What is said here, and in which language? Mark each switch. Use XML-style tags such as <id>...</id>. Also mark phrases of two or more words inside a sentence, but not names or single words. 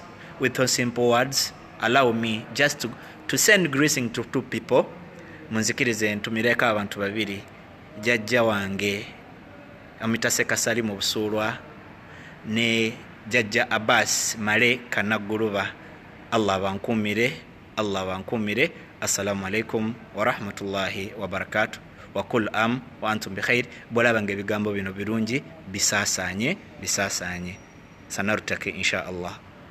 <en>With those simple words, allow me just to send greeting to two people.</en> <lg>Munzikirize ntumireko abantu babiri, jajja wange Amitaseka Salimu Busulwa ne jajja Abbas Male Kanaguluba. Allah bankumire.</lg> <ar>السلام عليكم ورحمة الله وبركاته. وكل عام وأنتم بخير.</ar> <lg>Bola bange bigambo bino birungi bisasanye sanarutake</lg> <ar>إن شاء الله.</ar>